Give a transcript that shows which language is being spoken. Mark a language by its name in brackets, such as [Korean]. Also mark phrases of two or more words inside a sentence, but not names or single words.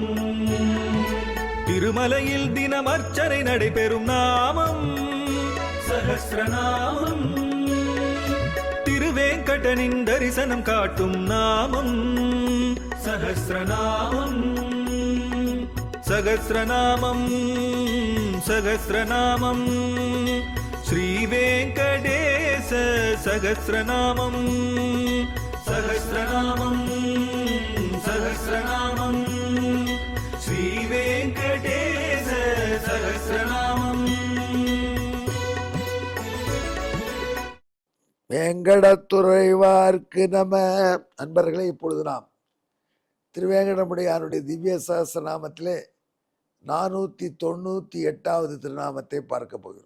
[Tamil] திருமலையில் தினம் அர்ச்சனை நடைபெறும் நாமம் சஹஸ்ரநாமம். திருவேங்கடனின் தரிசனம் காட்டும் நாமம் சஹஸ்ரநாமம். [Sanskrit] सहस्रनामं सहस्रनामं श्रीवेङ्कटेश सहस्रनामं सहस्रनामं सहस्रनामं श्रीवेङ्कटेश सहस्रनामं। [Tamil] வேங்கடத்துறைவார்க்கு நம. அன்பர்களே, இப்பொழுது நாம் திருவேங்கடமுடையானுடைய திவ்ய சஹஸ்ரநாமத்திலே 498வது திருநாமத்தை பார்க்க போகிறோம்.